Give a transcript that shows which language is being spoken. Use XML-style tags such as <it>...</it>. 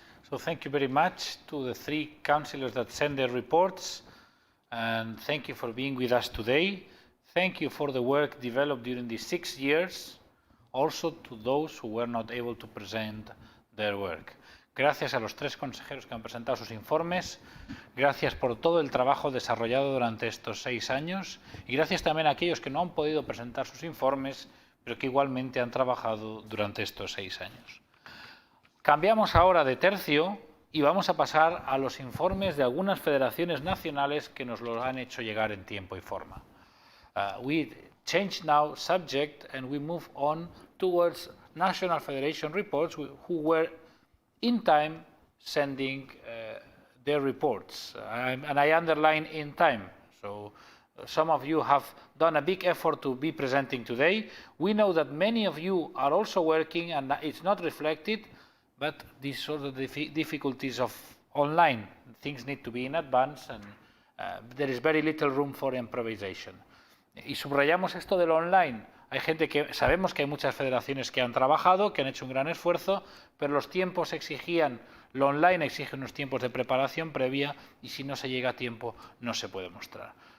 <en>So thank you very much to the three councillors that sent their reports, and thank you for being with us today. Thank you for the work developed during these 6 years, also to those who were not able to present their work.</en> <es>Gracias a los tres consejeros que han presentado sus informes, gracias por todo el trabajo desarrollado durante estos 6 años y gracias también a aquellos que no han podido presentar sus informes, pero que igualmente han trabajado durante estos 6 años. Cambiamos ahora de tercio y vamos a pasar a los informes de algunas federaciones nacionales que nos los han hecho llegar en tiempo y forma.</es> <en>We change now subject and we move on towards national federation reports who were in time sending their reports. And I underline in time. So some of you have done a big effort to be presenting today. We know that many of you are also working and it's not reflected, but these sort of difficulties of online, things need to be in advance and there is very little room for improvisation.</en> <es>Y subrayamos esto del online. Hay gente que, sabemos que hay muchas federaciones que han trabajado, que han hecho un gran esfuerzo, pero los tiempos exigían, lo online exige unos tiempos de preparación previa y si no se llega a tiempo no se puede mostrar.</es>